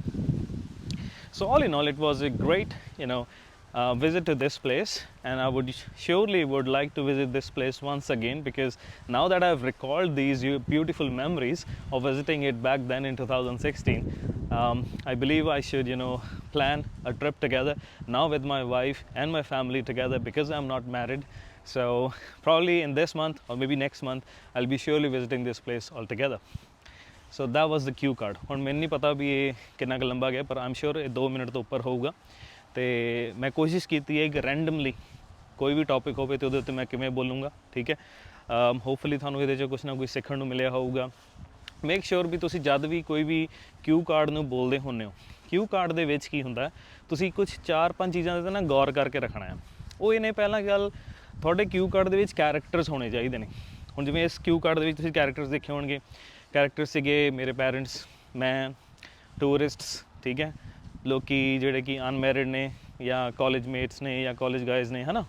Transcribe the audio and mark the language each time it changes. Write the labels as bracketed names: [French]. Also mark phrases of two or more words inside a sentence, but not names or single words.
[English] So all in all, it was a great visit to this place, and I would surely like to visit this place once again, because now that I've recalled these beautiful memories of visiting it back then in 2016, I believe I should plan a trip together now with my wife and my family together, because I'm not married. So probably in this month or maybe next month, I'll be surely visiting this place altogether. So that was the cue card. [Punjabi] ਹੁਣ ਮੈਨੂੰ ਨਹੀਂ ਪਤਾ ਭੀ ਇਹ ਕਿੰਨਾ ਕੁਝ ਲੰਬਾ ਗਿਆ, ਪਰ [English] I am sure [Punjabi] ਇਹ 2 ਮਿੰਟ ਤੋਂ ਉੱਪਰ ਹੋਊਗਾ। ਤਾਂ ਮੈਂ ਕੋਸ਼ਿਸ਼ ਕੀ ਹੈ ਕਿ ਰੈਂਡਮਲੀ ਕੋਈ ਭੀ ਟੌਪਿਕ ਹੋ ਤਾਂ ਉਹਦੇ ਉੱਤੇ ਮੈਂ ਕਿਵੇਂ ਬੋਲੂੰਗਾ, ਠੀਕ ਹੈ। ਹੋਪਫੁਲੀ ਤੁਹਾਨੂੰ ਇਹਦੇ ਚ ਕੁਝ ਨਾ ਕੁਝ ਸਿੱਖਣ ਨੂੰ ਮਿਲਿਆ ਹੋਊਗਾ। [English] make sure [Punjabi] ਭੀ ਤੁਸੀਂ ਜਦ ਭੀ ਕੋਈ ਭੀ [English] cue card [Punjabi] ਨੂੰ ਬੋਲਦੇ ਹੁੰਦੇ ਹੋ, [English] cue card [Punjabi] ਦੇ ਵਿੱਚ ਕੀ ਹੁੰਦਾ, ਤੁਸੀਂ ਕੁਝ 4-5 ਚੀਜ਼ਾਂ ਤੇ ਨਾ ਗੌਰ ਕਰਕੇ ਰੱਖਣਾ ਹੈ। ਉਹ ਇਹਨੇ ਪਹਿਲਾਂ ਗੱਲ ਤੁਹਾਡੇ [English] cue card [Punjabi] ਦੇ ਵਿੱਚ ਕੈਰੈਕਟਰਸ ਹੋਣੇ ਚਾਹੀਦੇ ਨੇ। ਹੁਣ ਜਿਵੇਂ ਇਸ [English] cue card [Punjabi] ਦੇ ਵਿੱਚ ਤੁਸੀਂ ਕੈਰੈਕਟਰਸ ਦੇਖੇ ਹੋਣਗੇ, ਕੈਰੈਕਟਰਸ ਸੀਗੇ ਮੇਰੇ ਪੈਰੈਂਟਸ, ਮੈਂ, ਟੂਰਿਸਟਸ, ਠੀਕ ਹੈ, ਲੋਕੀ ਜਿਹੜੇ ਕਿ ਅਨਮੈਰਿਡ ਨੇ ਜਾਂ [English] college mates [Punjabi] ਨੇ ਜਾਂ [English] college guys [Punjabi] ਨੇ, ਹੈ ਨਾ।